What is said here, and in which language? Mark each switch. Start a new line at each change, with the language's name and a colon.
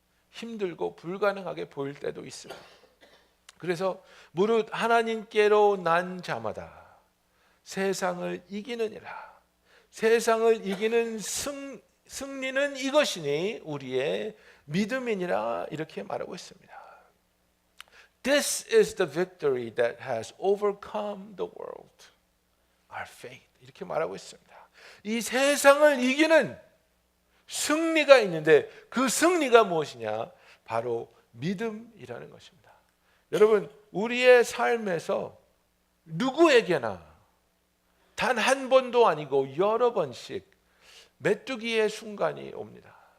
Korean: 힘들고 불가능하게 보일 때도 있습니다. 그래서 무릇 하나님께로 난 자마다 세상을 이기느니라. 세상을 이기는 승리는 이것이니 우리의 믿음이니라 이렇게 말하고 있습니다.
English: This is the victory that has overcome the world. Our faith.
Korean: 이렇게 말하고 있습니다. 이 세상을 이기는 승리가 있는데 그 승리가 무엇이냐? 바로 믿음이라는 것입니다. 여러분, 우리의 삶에서 누구에게나 단 한 번도 아니고 여러 번씩 메뚜기의 순간이 옵니다.